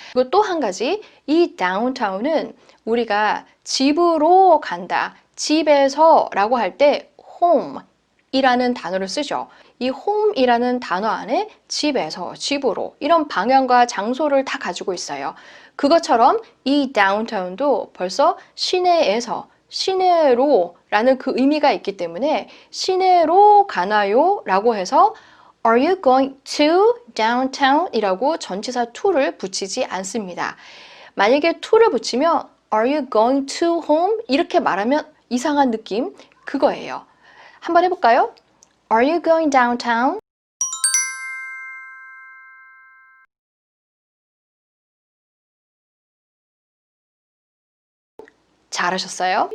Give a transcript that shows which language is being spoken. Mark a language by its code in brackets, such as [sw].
[ko] 그리고 또 한 가지, 이 downtown은 우리가 집으로 간다, 집에서 라고 할 때 home 이라는 단어를 쓰죠. 이 home이라는 단어 안에 집에서, 집으로 이런 방향과 장소를 다 가지고 있어요. 그것처럼 이 downtown도 벌써 시내에서 시내로 라는 그 의미가 있기 때문에 시내로 가나요? 라고 해서 [en] Are you going to downtown? [ko] 이라고 전치사 to를 붙이지 않습니다. 만약에 to를 붙이면 [en] Are you going to home? [ko] 이렇게 말하면 이상한 느낌 그거예요. 한번 해볼까요? [en] Are you going downtown? [ko] 잘하셨어요.